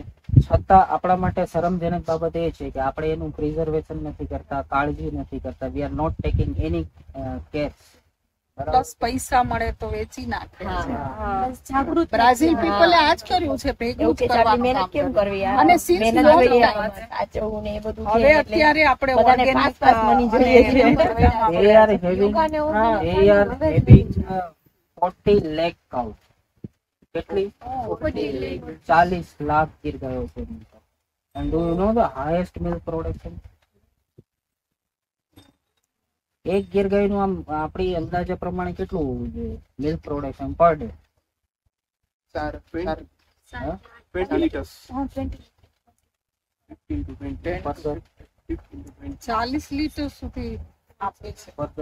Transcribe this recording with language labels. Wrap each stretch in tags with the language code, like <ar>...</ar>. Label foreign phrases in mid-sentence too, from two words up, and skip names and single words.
<gu>છતાં આપણા માટે શરમજનક બાબત એ છે કે આપણે એનું પ્રિઝર્વેશન નથી કરતા, કાળજી નથી કરતા.</gu> <en>We are not taking any care.</en> <gu>પ્લસ પૈસા મળે તો વેચી નાખે. બ્રાઝિલ પીપલે આ જ કર્યું છે, ભેગું જ કરવાનું કામ કર્યું. અને</gu> <en>since long time</en> <gu>હવે અત્યારે આપણે ઓર્ગેનિક</gu> <en>they are having 40 lakh cow.</en> <gu>કેટલી? 40 લાખ ગીર ગાયો છે.</gu> <en>and do you know the highest milk production?</en> <gu>એક ગીર ગાયનું આમ આપણી અંદાજા પ્રમાણે કેટલું હોવું જોઈએ</gu> <en>milk production per day? 20 liters.</en> <gu>40 લીટર સુધી આપે છે.</gu>